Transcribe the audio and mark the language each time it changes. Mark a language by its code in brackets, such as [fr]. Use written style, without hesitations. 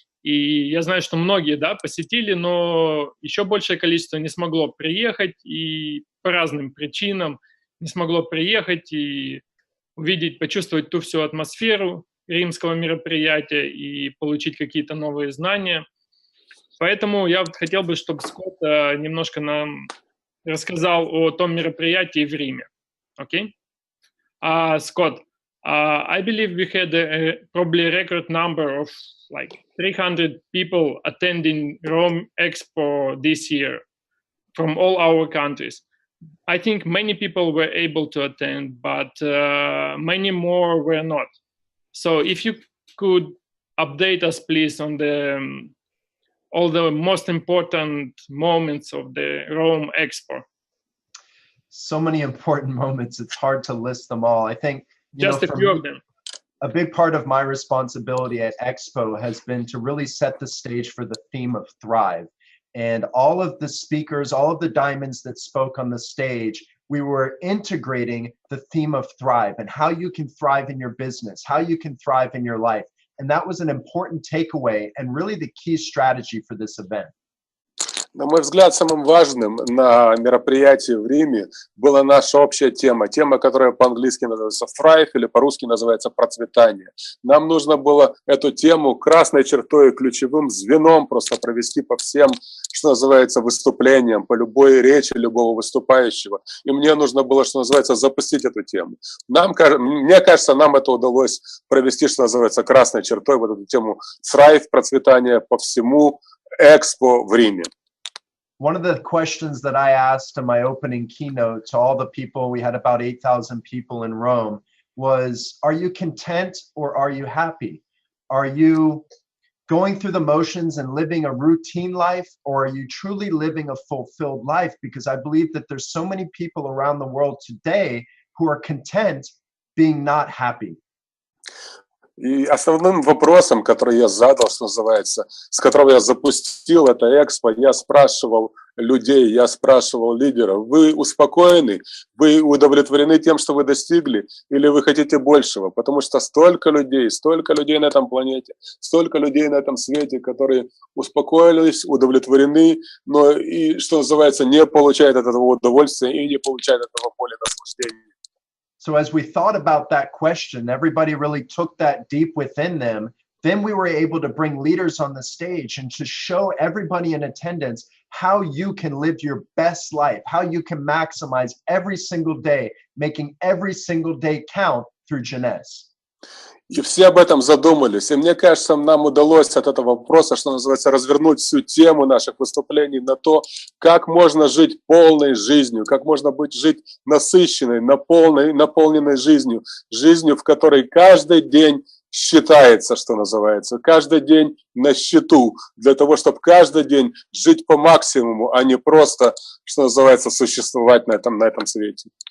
[ru] И я знаю, что многие, да, посетили, но еще большее количество не смогло приехать и по разным причинам не смогло приехать и увидеть, почувствовать ту всю атмосферу римского мероприятия и получить какие-то новые знания. Поэтому я вот хотел бы, чтобы Скотт немножко нам рассказал о том мероприятии в Риме. Окей? [en] Scott, I believe we had probably a record number of like 300 people attending Rome Expo this year from all our countries. I think many people were able to attend, but many more were not. So if you could update us, please, on the all the most important moments of the Rome Expo. So many important moments. It's hard to list them all. I think just a few of them. A big part of my responsibility at Expo has been to really set the stage for the theme of Thrive. And all of the speakers, all of the diamonds that spoke on the stage, we were integrating the theme of Thrive and how you can thrive in your business, how you can thrive in your life. And that was an important takeaway and really the key strategy for this event. [ru] На мой взгляд, самым важным на мероприятии в Риме была наша общая тема, которая по-английски называется «Thrive» или по-русски называется «Процветание». Нам нужно было эту тему красной чертой, ключевым звеном просто провести по всем, что называется, выступлениям, по любой речи любого выступающего. И мне нужно было, что называется, запустить эту тему. Мне кажется, нам это удалось провести, что называется, красной чертой, вот эту тему «Thrive», «Процветание» по всему Экспо в Риме. [en] One of the questions that I asked in my opening keynote to all the people, we had about 8,000 people in Rome, was, are you content or are you happy? Are you going through the motions and living a routine life, or are you truly living a fulfilled life? Because I believe that there's so many people around the world today who are content being not happy. [ru] И основным вопросом, который я задал, что называется, с которого я запустил это экспо, я спрашивал людей, я спрашивал лидеров: вы успокоены, вы удовлетворены тем, что вы достигли, или вы хотите большего? Потому что столько людей на этом планете, столько людей на этом свете, которые успокоились, удовлетворены, но и, что называется, не получают от этого удовольствия и не получают от этого боли, наслаждения. [en] So as we thought about that question, everybody really took that deep within them. Then we were able to bring leaders on the stage and to show everybody in attendance how you can live your best life, how you can maximize every single day, making every single day count through Jeunesse. [ru] И все об этом задумались. И мне кажется, нам удалось от этого вопроса, что называется, развернуть всю тему наших выступлений на то, как можно жить полной жизнью, как можно жить насыщенной, наполненной жизнью, в которой каждый день считается, что называется, каждый день на счету, для того, чтобы каждый день жить по максимуму, а не просто, что называется, существовать на этом свете.